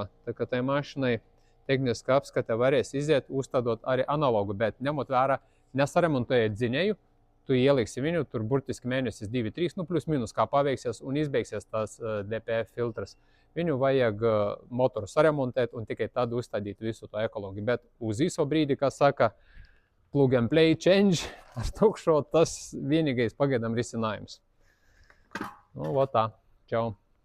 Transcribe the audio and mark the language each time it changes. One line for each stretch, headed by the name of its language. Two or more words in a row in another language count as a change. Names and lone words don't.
Latvian: Tā kā tai mašinai tehniskā apskate varēs iziet, uzstādot arī analogu, bet ņemot vērā nesaremontējot dzinēju, tu ieliksi viņu, tur burtiski mēnesis 2-3, plus minus kā paveiksies un izbeigsies tās DPF filtras. Viņu vajag motoru saremontēt un tikai tad uzstādīt visu to ekoloģiju, bet uz īso brīdi, kā saka,
English: plug and play change
Latvian: ar tukšo, tas vienīgais pagaidām risinājums. Tā. Čau!